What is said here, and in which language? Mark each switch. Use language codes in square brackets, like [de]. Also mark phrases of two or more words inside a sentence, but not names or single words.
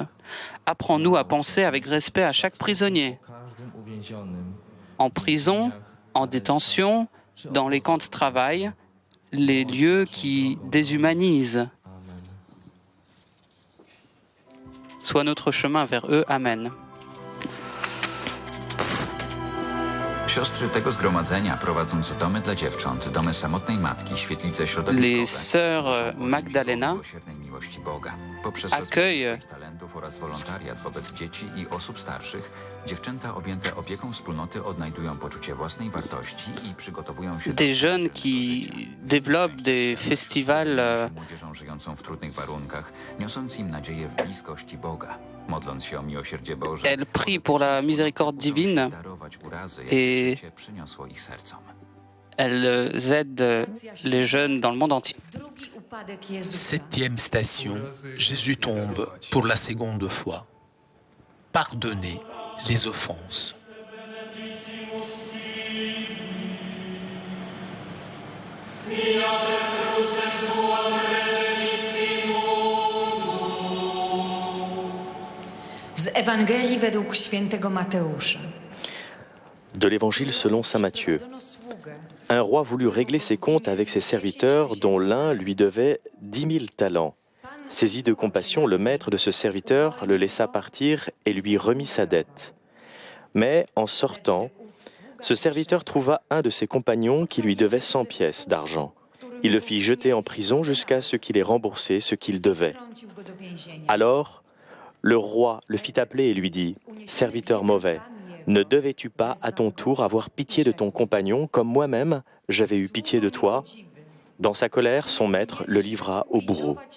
[fr] Apprends-nous à penser avec respect à chaque prisonnier. En prison, en détention, dans les camps de travail, les lieux qui déshumanisent. Soit notre chemin vers eux. Amen. [pl] Siostry tego zgromadzenia, prowadząc domy dla dziewcząt, domy samotnej matki, świetlice środowiskowe, [fr] Les sœurs Magdalena [pl] miłości Boga. Poprzez [fr] accueillent [pl] rozwój talentów oraz wolontariat wobec dzieci i osób starszych, dziewczęta objęte opieką wspólnoty odnajdują poczucie własnej wartości i przygotowują się [fr] des jeunes qui développent des festivals [pl] młodzieżą żyjącą w trudnych warunkach, niosąc im nadzieję w bliskości Boga. Modląc się o miłosierdzie Boże, [fr] elles prient pour la miséricorde divine et [pl] przyniosło ich sercom. [fr] elles aident les jeunes dans le monde entier. Septième station, Jésus tombe pour la seconde fois. Pardonnez les offenses. [pl] Z Ewangelii według świętego Mateusza. [fr] De l'Évangile selon saint Matthieu. Un roi voulut régler ses comptes avec ses serviteurs, dont l'un lui devait 10 000 talents. Saisi de compassion, le maître de ce serviteur le laissa partir et lui remit sa dette. Mais en sortant, ce serviteur trouva un de ses compagnons qui lui devait 100 pièces d'argent. Il le fit jeter en prison jusqu'à ce qu'il ait remboursé ce qu'il devait. Alors, le roi le fit appeler et lui dit « Serviteur mauvais, ne devais-tu pas à ton tour avoir pitié de ton compagnon comme moi-même j'avais eu pitié de toi ?» Dans sa colère, son maître le livra au bourreau.